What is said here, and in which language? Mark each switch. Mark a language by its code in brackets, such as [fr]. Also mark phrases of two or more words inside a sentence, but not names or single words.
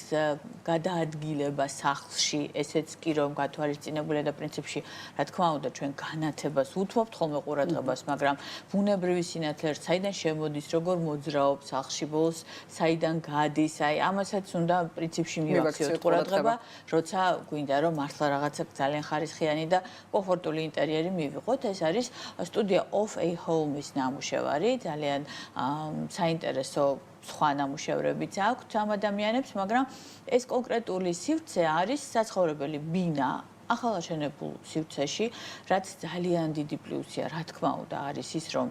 [ka] გადაადგილება სახლში, ესეც კი რომ გათვალისწინებულია და პრინციპში, რა თქმა უნდა, ჩვენ განათებას უთმობთ ხოლმე ყურადღებას, მაგრამ ბუნებრივი სინათლე საიდან შემოდის, როგორ მოძრაობს სახლში, ბოლოს საიდან გადის, აი ამასაც უნდა პრინციპში მივაქციოთ ყურადღება, როცა გვინდა რომ მართლა რაღაცა ძალიან ხარისხიანი და კომფორტული ინტერიერი მივიღოთ. ეს არის სტუდია of a home-ის ნამუშევარი, ძალიან საინტერესო სხვა ნამუშევრებიც აქვს ამ ადამიანებს, მაგრამ ეს კონკრეტული სივრცე არის საცხოვრებელი ბინა ახალაშენებულ სივრცეში, რაც ძალიან დიდი პლუსია, რა თქმა უნდა, არის ის, რომ